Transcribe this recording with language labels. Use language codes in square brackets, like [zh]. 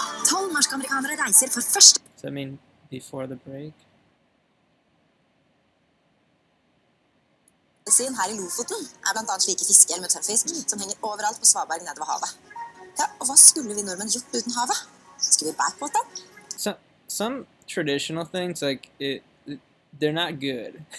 [no] 12 norske amerikanere reiser for første. [en] Does that mean before the break? [no] Syn her i Lofoten blant annet slike fiskehjell med tørrfisk som henger overalt på Svaberg nede ved havet. Ja, og hva skulle vi nordmenn gjort uten havet? Skulle vi bært på det? [en] Some traditional things, like they're not good.